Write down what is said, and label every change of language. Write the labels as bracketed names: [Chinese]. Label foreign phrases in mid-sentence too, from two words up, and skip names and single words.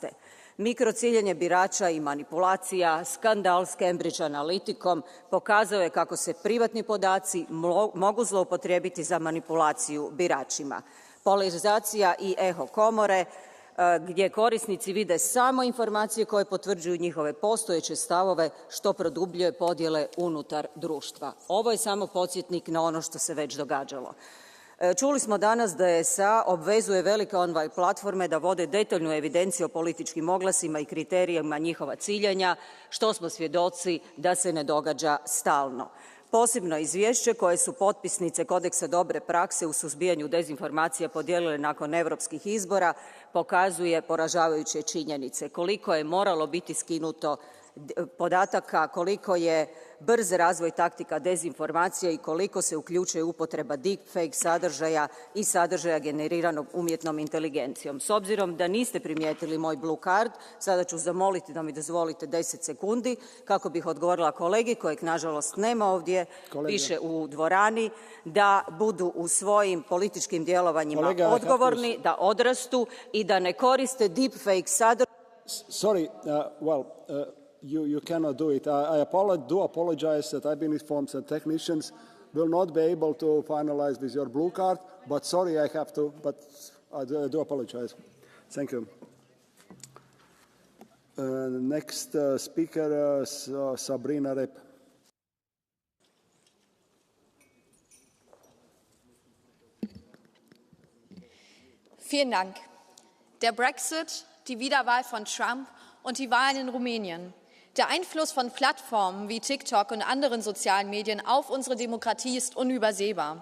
[Croatian] Mikrociljanje birača i manipulacija, skandal s Cambridge Analyticom pokazao je kako se privatni podaci mogu zloupotrijebiti za manipulaciju biračima. Polarizacija i eho komore, gdje korisnici vide samo informacije koje potvrđuju njihove postojeće stavove, što produbljuje podjele unutar društva. Ovo je samo podsjetnik na ono što se već događalo. Čuli smo danas da SA obvezuje velike online platforme da vode detaljnu evidenciju o političkim oglasima i kriterijima njihova ciljanja, što smo svjedoci da se ne događa stalno. Posebno izvješće koje su potpisnice Kodeksa dobre prakse u suzbijanju dezinformacija podijelile nakon europskih izbora pokazuje poražavajuće činjenice. Koliko je moralo biti skinuto podataka, koliko je brz razvoj taktika dezinformacija i koliko se uključuje upotreba deepfake sadržaja i sadržaja generiranog umjetnom inteligencijom. S obzirom da niste primijetili moj [English] blue card, [Croatian] sada ću zamoliti da mi dozvolite 10 sekundi kako bih odgovorila kolegi kojeg nažalost nema ovdje, više u dvorani, da budu u svojim političkim djelovanjima odgovorni, da odrastu i da ne koriste deepfake sadržaj. [English] Sorry, you cannot do it. I do apologize that I've been informed that technicians will not be able to finalize with your blue card, but sorry, I have to, but I do apologize. Thank you. Next speaker, Sabrina Rep. [German] Vielen Dank. Der Brexit, die Wiederwahl von Trump und die Wahlen in Rumänien. Der Einfluss von Plattformen wie TikTok und anderen sozialen Medien auf unsere Demokratie ist unübersehbar.